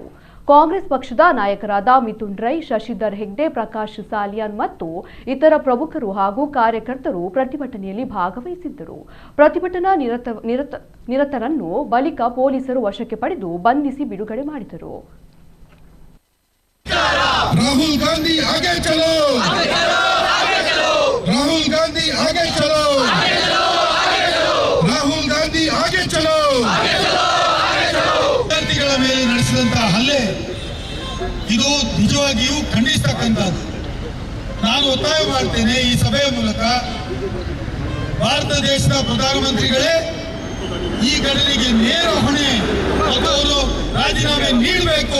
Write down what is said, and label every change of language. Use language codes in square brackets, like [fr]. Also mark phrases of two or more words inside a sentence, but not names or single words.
[kn] ಕಾಂಗ್ರೆಸ್ ಪಕ್ಷದ ನಾಯಕರಾದ ಮಿಥುನ್ ರೈ, ಶಶಿಧರ್ ಹೆಗ್ಡೆ, ಪ್ರಕಾಶ್ ಸಾಲಿಯಾನ್ ಮತ್ತು ಇತರ ಪ್ರಮುಖರು ಹಾಗೂ ಕಾರ್ಯಕರ್ತರು ಪ್ರತಿಭಟನೆಯಲ್ಲಿ ಭಾಗವಹಿಸಿದ್ದರು. ಪ್ರತಿಭಟನಾ ನಿರತರನ್ನು ಬಳಿಕ ಪೊಲೀಸರು ವಶಕ್ಕೆ ಪಡೆದು ಬಂಧಿಸಿ ಬಿಡುಗಡೆ ಮಾಡಿದರು. [hi] राहुल गांधी आगे चलो, राहुल गांधी आगे चलो, राहुल गांधी आगे चलो. [kn] ವಿದ್ಯಾರ್ಥಿಗಳ ಮೇಲೆ ನಡೆಸಿದಂತಹ ಹಲ್ಲೆ ಇದು ನಿಜವಾಗಿಯೂ ಖಂಡಿಸತಕ್ಕಂಥದ್ದು. ನಾನು ಒತ್ತಾಯ ಮಾಡ್ತೇನೆ ಈ ಸಭೆಯ ಮೂಲಕ, ಭಾರತ ದೇಶದ ಪ್ರಧಾನಮಂತ್ರಿಗಳೇ ಈ ಘಟನೆಗೆ ನೇರ ಹೊಣೆ ಮತ್ತು ಅವರು ರಾಜೀನಾಮೆ ನೀಡಬೇಕು.